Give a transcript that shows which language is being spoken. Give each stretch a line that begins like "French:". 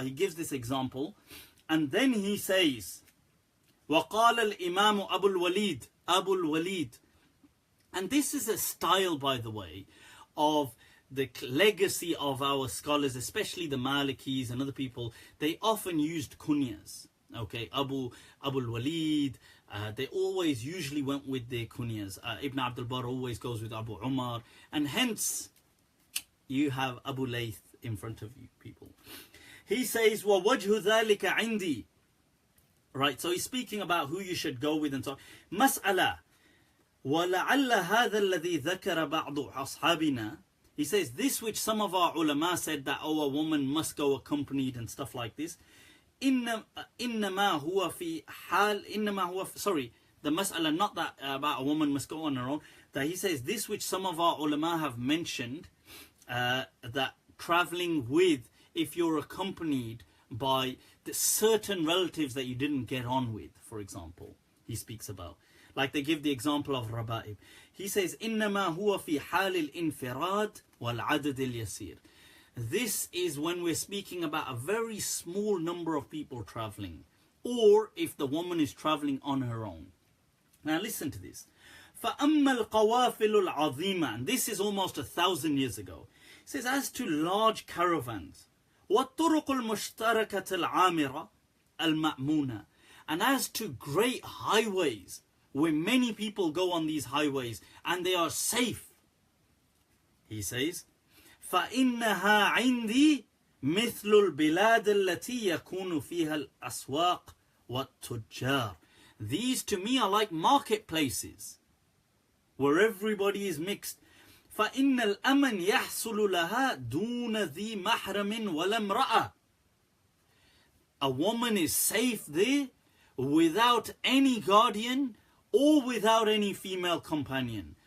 English: He gives this example, and then he says,
Arabic: وقال الإمام أبو الوليد,
English: and this is a style, by the way, of the legacy of our scholars, especially the Malikis and other people. They often used kunyas. Okay, Abu al-Walid, they always usually went with their kunyas. Ibn Abdul Barr always goes with Abu Umar, and hence you have Abu Layth in front of you people. He says,
Arabic: وَوَجْهُ ذَلِكَ عِنْدِي.
English: Right, so he's speaking about who you should go with and so on.
Arabic: Mas'ala. وَلَعَلَّ هَذَا الَّذِي ذَكَرَ بَعْضُ أَصْحَابِنَا.
English: He says, this which some of our ulama said that, oh, a woman must go accompanied and stuff like this.
Arabic: إِنَّمَا هُوَ في حال,
English: sorry, the mas'ala, not that about a woman must go on her own. That he says, this which some of our ulama have mentioned, that traveling with, if you're accompanied by the certain relatives that you didn't get on with, for example, he speaks about. Like they give the example of Raba'ib. He says,
Arabic: إِنَّمَا هُوَ فِي حَالِ الْإِنْفِرَادِ وَالْعَدَدِ الْيَسِيرِ.
English: This is when we're speaking about a very small number of people traveling, or if the woman is traveling on her own. Now listen to this.
Arabic: فَأَمَّا الْقَوَافِلُ الْعَظِيمَةِ,
English: and this is almost 1,000 years ago. It says, as to large caravans,
Arabic: وَالطُّرُقُ الْمُشْتَرَكَةِ الْعَامِرَةِ الْمَأْمُونَةِ,
English: and as to great highways, where many people go on these highways, and they are safe. He says,
Arabic: فَإِنَّهَا عِنْدِي مِثْلُ الْبِلَادِ الَّتِي يَكُونُ فِيهَا الْأَسْوَاقِ وَالتُّجَّارِ.
English: These to me are like marketplaces, where everybody is mixed.
Arabic: فَإِنَّ الْأَمَنْ يَحْصُلُ لَهَا دُونَ ذِي مَحْرَمٍ وَلَا امْرَأَةٍ.
English: A woman is safe there without any guardian or without any female companion.